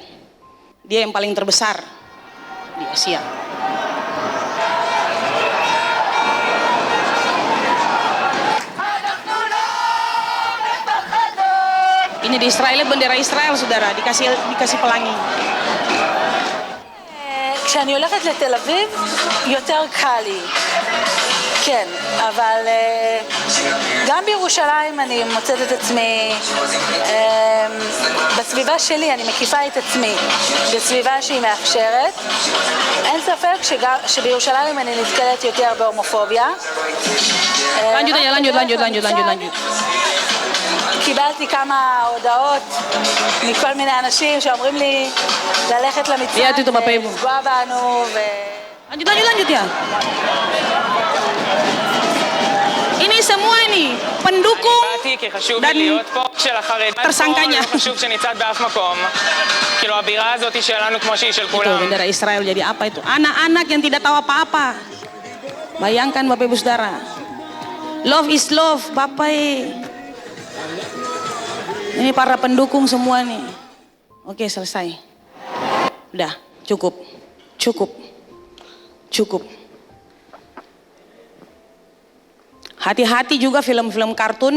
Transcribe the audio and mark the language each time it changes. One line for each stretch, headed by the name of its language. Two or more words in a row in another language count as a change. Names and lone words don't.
Indonesian: Dia yang paling terbesar di Asia. Ini di Israel, bendera Israel, saudara, dikasih pelangi.
Hebrew: כשאני הולכת לתל אביב, יותר קל לי. כן, אבל גם בירושלים אני מוצאת את עצמי, בסביבה שלי אני מקיפה את עצמי, בסביבה שהיא מאפשרת. אין ספק שבירושלים אני נתקלת יותר בהומופוביה.
Indonesian: lanjut.
Hebrew: קיבלתי כמה הודעות מכל מיני אנשים שאומרים לי ללכת למצעד ולפגוע בנו
Indonesian: Lanjut ya. Ini semua nih pendukung dan tersangkanya. Itu bendera Israel jadi apa itu? Anak-anak yang tidak tahu apa-apa. Bayangkan Bapak Ibu Saudara.
English: Love is love,
Indonesian: Bapak. Ini para pendukung semua nih. Oke, selesai. Udah, cukup. Hati-hati juga film-film kartun.